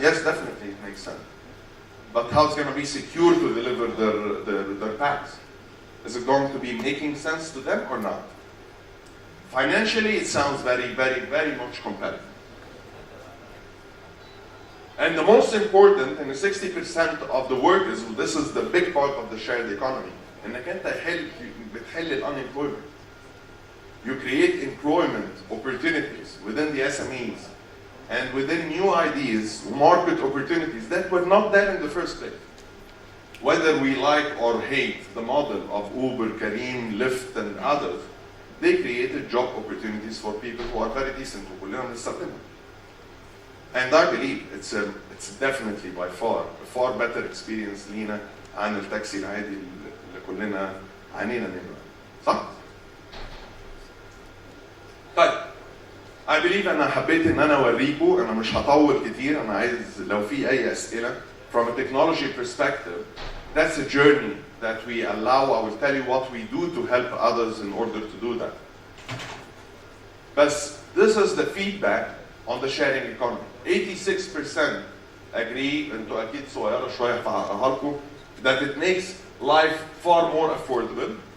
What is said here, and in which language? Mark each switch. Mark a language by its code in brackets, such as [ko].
[en] Yes, definitely it makes sense. But how it's going to be secure to deliver their packs? Is it going to be making sense to them or not? Financially, it sounds very, very, very much compelling. And the most important, and the 60% of the work is, this is the big part of the shared economy. [ar] انك انت بتحل unemployment. [en] You create employment opportunities within the SMEs and within new ideas, market opportunities that were not there in the first place. Whether we like or hate the model of Uber, Careem, Lyft, and others, they created job opportunities for people who are very decent. And I believe it's definitely by far a far better experience [ar] لينا عن التاكسي العادي اللي كلنا عانينا منه. صح؟ طيب [en] I believe [ar] أنا حبيت إن أنا أوريكم، أنا مش هطول كتير، أنا عايز لو في أي أسئلة. [en] From a technology perspective, that's a journey that we allow. I will tell you what we do to help others in order to do that. But this is the feedback on the sharing economy. 86% agree, [ar] انتوا أكيد صغيرة شوية فهقراها لكم, [en] that it makes life far more affordable.